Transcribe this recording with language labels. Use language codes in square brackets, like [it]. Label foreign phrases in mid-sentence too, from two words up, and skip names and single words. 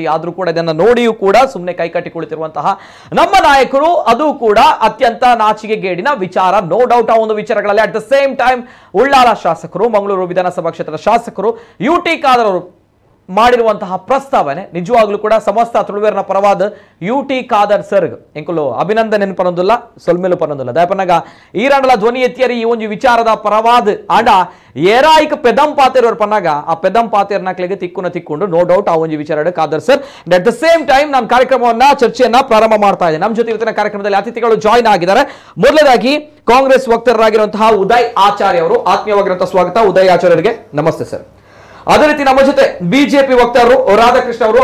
[kn] ಆದ್ರೂ ಕೂಡ ಇದನ್ನು ನೋಡಿಯೂ ಕೂಡ ಸುಮ್ಮನೆ ಕೈಕಟ್ಟಿ ಕುಳಿತಿರುವಂತಹ ನಮ್ಮ ನಾಯಕರು, ಅದು ಕೂಡ ಅತ್ಯಂತ ನಾಚಿಕೆಗೇಡಿನ ವಿಚಾರ. [en] no doubt [kn] ಆ ಒಂದು ವಿಚಾರಗಳಲ್ಲಿ [en] at the same time [kn] ಉಳ್ಳಾಲ ಶಾಸಕರು, ಮಂಗಳೂರು ವಿಧಾನಸಭಾ ಕ್ಷೇತ್ರದ ಶಾಸಕರು ಯುಟಿ ಖಾದರ್ ಅವರು ಮಾಡಿರುವಂತಹ ಪ್ರಸ್ತಾವನೆ ನಿಜವಾಗ್ಲೂ ಕೂಡ ಸಮಸ್ತ ತುಳುವೇರಿನ ಪರವಾದ ಯುಟಿ ಖಾದರ್ [tcy] ಸರ್ಗ್ ಎಂಕುಲು ಅಭಿನಂದನೆ ಪನೊಂದುಲ್ಲ, ಸೊಲ್ಮೆಲು ಪನೊಂದುಲ್ಲ. ದಯಪನಗ ಈರಾಂಡಲ ಧ್ವನಿ ಎತ್ತಿಯರಿ ಈ ಒಂದು ವಿಚಾರದ ಪರವಾದ ಆಂಡ ಏರಾಯಿಕ ಪೆದಂ ಪಾತೇರವ್ರ ಪನ್ನಾಗ ಆ ಪೆದಂ ಪಾತೇರ್ನಾಕ್ಲಿಗೆ ತಿಕ್ಕೊಂಡು [en] no doubt [tcy] ಆ ಒಂದು ವಿಚಾರ ಖಾದರ್ ಸರ್. [en] at the same time [kn] ನಾನು ಕಾರ್ಯಕ್ರಮವನ್ನ ಚರ್ಚೆಯನ್ನ ಪ್ರಾರಂಭ ಮಾಡ್ತಾ ಇದ್ದೇನೆ. ನಮ್ಮ ಜೊತೆ ಇವತ್ತಿನ ಕಾರ್ಯಕ್ರಮದಲ್ಲಿ ಅತಿಥಿಗಳು ಜಾಯಿನ್ ಆಗಿದ್ದಾರೆ. ಮೊದಲನೇದಾಗಿ ಕಾಂಗ್ರೆಸ್ ವಕ್ತಾರರಾಗಿರುವಂತಹ ಉದಯ್ ಆಚಾರ್ಯ ಅವರು. ಆತ್ಮೀಯವಾಗಿರುವಂತಹ ಸ್ವಾಗತ ಉದಯ್ ಆಚಾರ್ಯರಿಗೆ. ನಮಸ್ತೆ ಸರ್. ಅದೇ ರೀತಿ ನಮ್ಮ ಜೊತೆ ಬಿಜೆಪಿ ವಕ್ತಾರರು ರಾಧಾಕೃಷ್ಣ ಅವರು.